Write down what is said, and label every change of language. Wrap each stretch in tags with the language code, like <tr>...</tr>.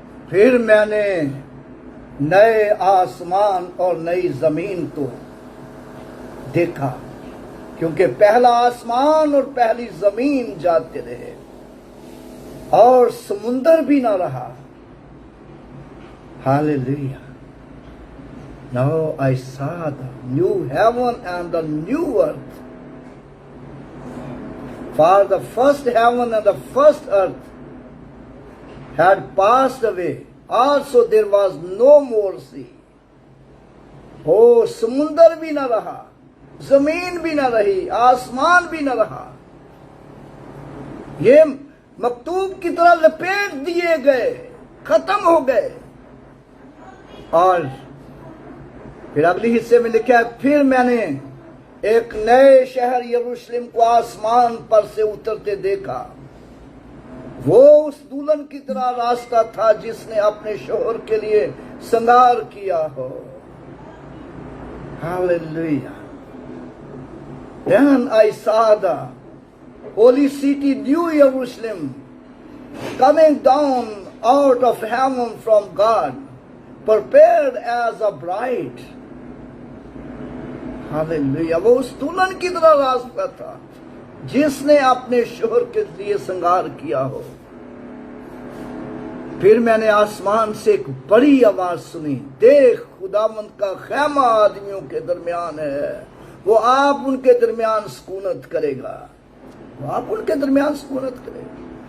<hi>फिर मैंने नए आसमान और नई जमीन को देखा, क्योंकि पहला आसमान और पहली जमीन जाते रहे और समुंदर भी ना रहा।</hi> <en>Hallelujah. Now I saw the new heaven and the new earth. For the first heaven and the first earth had passed away. Also there was no more sea. Oh,</en> <hi>समुंदर भी न रहा, जमीन भी न रही, आसमान भी न रहा। ये मकतूब की तरह लपेट दिए गए, खत्म हो गए। और फिर अगले हिस्से में लिखा है, फिर मैंने एक नए शहर यरूशलेम को आसमान पर से उतरते देखा। वो उस दुल्हन की तरह रास्ता था जिसने अपने शोहर के लिए श्रृंगार किया हो।</hi> <en>Hallelujah. Then I saw the holy city, New Jerusalem, coming down out of heaven from God, prepared as a bride. Hallelujah.</en> <hi>वो उस दुल्हन की तरह रास्ता था जिसने अपने शोहर के लिए श्रृंगार किया हो। फिर मैंने आसमान से एक बड़ी आवाज सुनी, देख खुदावंद का खैमा आदमियों के दरमियान है, वो आप उनके दरमियान सुकूनत करेगा, वो आप उनके दरमियान सुकूनत करेगा।</hi>